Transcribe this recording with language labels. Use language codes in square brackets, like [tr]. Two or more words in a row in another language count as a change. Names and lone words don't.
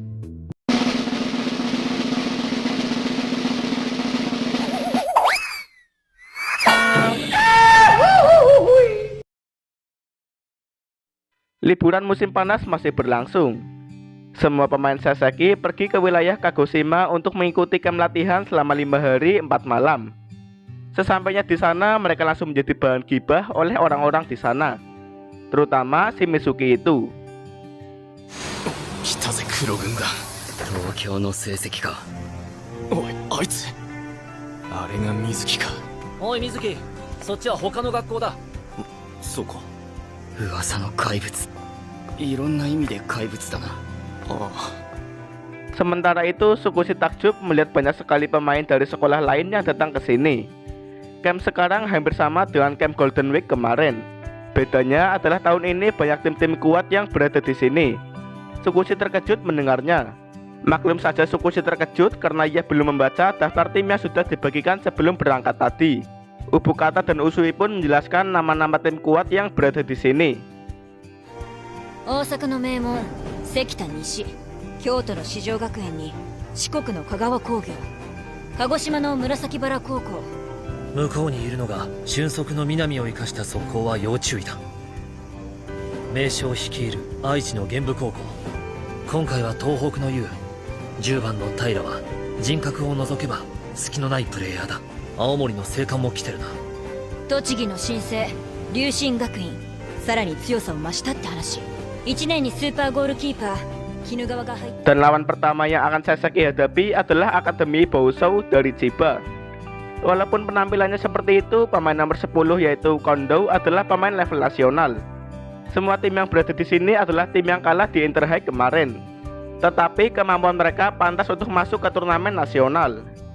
[id] Liburan musim panas masih berlangsung. Semua pemain Saseki pergi ke wilayah Kagoshima untuk mengikuti camp latihan selama 5 hari 4 malam. Sesampainya di sana, mereka langsung menjadi bahan gibah oleh orang-orang di sana, terutama si Mitsuki itu. [ja] 来たぜ黒軍団。東京の成績か。おい、あいつあれが水木か。おい水木、そっちは他の学校だ。そうか。噂の怪物。いろんな意味で怪物だな。ああ。 [id] Sementara itu, Tsukushi takjub melihat banyak sekali pemain dari sekolah lain yang datang ke sini. Camp sekarang hampir sama dengan camp Golden Week kemarin. Bedanya adalah tahun ini banyak tim-tim kuat yang berada di sini. Tsukushi terkejut mendengarnya. Maklum saja Tsukushi terkejut karena ia belum membaca daftar tim yang sudah dibagikan sebelum berangkat tadi. Ubukata dan Usui pun menjelaskan nama-nama tim kuat yang berada di sini. [ja] 大阪の名門関田西、京都の四条学園に四国の香川工業、鹿児島の紫原高校。向こうにいるのが俊足の南を生かした速攻は要注意だ。名将率いる愛知の玄武高校、今回は東北の雄10番の平は人格を除けば隙のないプレイヤーだ。青森の青函も来てるな。栃木の新星龍神学院、さらに強さを増したって話。1年にスーパーゴールキーパー絹川が入った。 [id] Dan lawan pertama yang akan Saseki hadapi adalah Akademi Bousou dari Chiba. Walaupun penampilannya seperti itu, pemain nomor 10 yaitu Kondo adalah pemain level nasional. Semua tim yang berada di sini adalah tim yang kalah di Inter High kemarin. Tetapi kemampuan mereka pantas untuk masuk ke turnamen nasional.